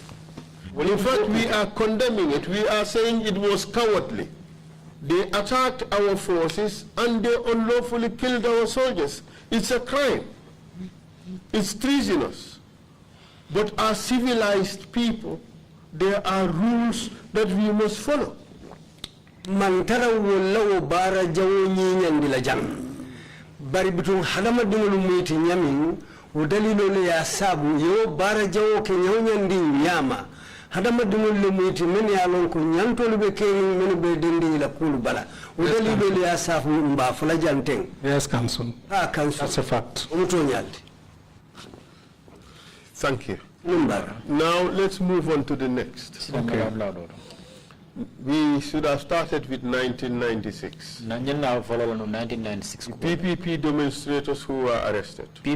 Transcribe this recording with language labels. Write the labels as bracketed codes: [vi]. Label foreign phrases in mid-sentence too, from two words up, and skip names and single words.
[en] In fact, we are condemning it. We are saying it was cowardly. They attacked our forces and they unlawfully killed our soldiers. It's a crime. It's treasonous. But as civilized people, there are rules that we must follow. [man] Mantara wala bara jawo nyandila jam. Bari bitung hadama dingulu mwiti nyamin udalilo le ya sabu yo bara jawo ke nyandi nyama. Hadama dingulu mwiti meni alon ko nyanto lube keni meni be dendi la kulu bala. Udalilo le ya sabu mba fula janteng. [en] Yes, counsel. Counsel. That's a fact. Thank you. Now let's move on to the next. Okay. We should have started with 1996. PPP demonstrators who were arrested.